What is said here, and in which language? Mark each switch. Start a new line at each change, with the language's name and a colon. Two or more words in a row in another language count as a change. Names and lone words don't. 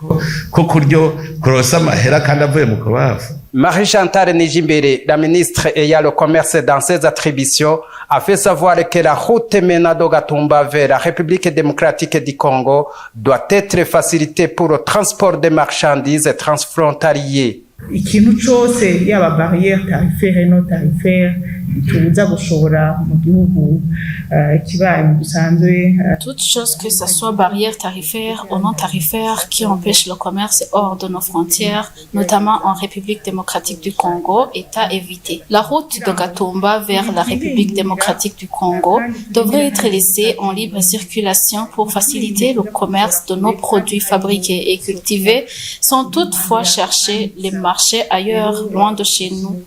French: Marie-Chantal Nijimbere, la ministre ayant le commerce dans ses attributions, a fait savoir que la route menant de Gatumba vers la République démocratique du Congo doit être facilitée pour le transport des marchandises transfrontaliers.
Rundi: Ikintu cyose yaba
French: barrière tarifaire et non tarifaire
Rundi: tubuza gushora mu gihugu kibaye dusanzwe.
French: Toute chose que ce soit barrière tarifaire ou non tarifaire qui empêche le commerce hors de nos frontières, notamment en République démocratique du Congo, est à éviter. La route de Gatumba vers la République démocratique du Congo devrait être laissée en libre circulation pour faciliter le commerce de nos produits fabriqués et cultivés sans toutefois chercher les marchés ailleurs, loin de chez nous.